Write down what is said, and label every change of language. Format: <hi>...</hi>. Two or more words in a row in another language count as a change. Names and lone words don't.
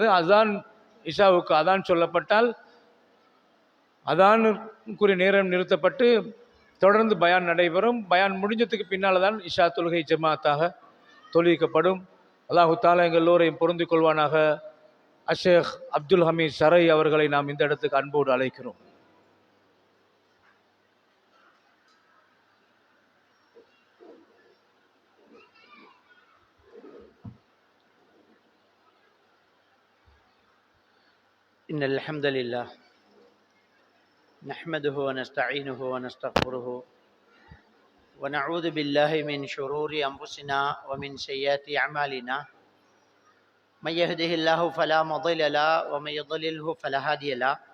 <ta>அதான் இஷாவுக்கு அதான் சொல்லப்பட்டால் அதானுக்குரிய நேரம் நிறுத்தப்பட்டு தொடர்ந்து பயான் நடைபெறும். பயான் முடிஞ்சதுக்கு பின்னால் தான் இஷா தொழுகை ஜமாத்தாக தொழுவிக்கப்படும்.</ta> <ar>الله تعالى</ar> <ta>எங்கள் எல்லோரையும் பொருந்திக் கொள்வானாக. அஷேக் அப்துல் ஹமீத் ஷரை அவர்களை நாம் இந்த இடத்துக்கு அன்போடு அழைக்கிறோம்.</ta> <ar>إن الحمد لله نحمده ونستعينه ونستغفره ونعوذ بالله من شرور أنفسنا ومن سيئات أعمالنا من يهده الله فلا مضل له ومن يضلله فلا هادي له</ar>